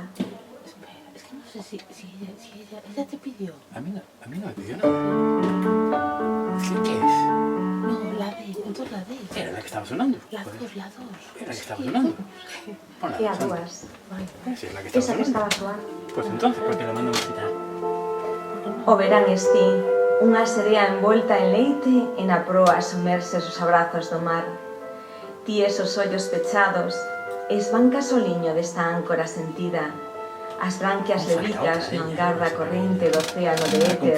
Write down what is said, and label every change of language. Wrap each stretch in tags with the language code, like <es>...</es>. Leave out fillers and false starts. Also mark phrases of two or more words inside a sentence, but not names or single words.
<es>Espera, es que no sé si ella te pidió. A mí no me pidió nada. ¿Qué es? No, la de, entonces la de. Era la que estaba sonando. La Joder. 2, la 2. Era la que estaba sonando. Ponla,</es> <gl>E a son- dúas.</gl> <es>Sí, es la que estaba Esa que sonando.</es> <gl>estaba a soar.</gl> <es>Pues entonces, ¿por qué la mando a quitar?</es> <gl>O verán ti, unha serea envolta en leite e na proa sumerses os abrazos do mar. Ti esos ollos pechados, esbancas o liño desta áncora sentida. As branquias levitas no hangar da corrente do océano de éter.</gl>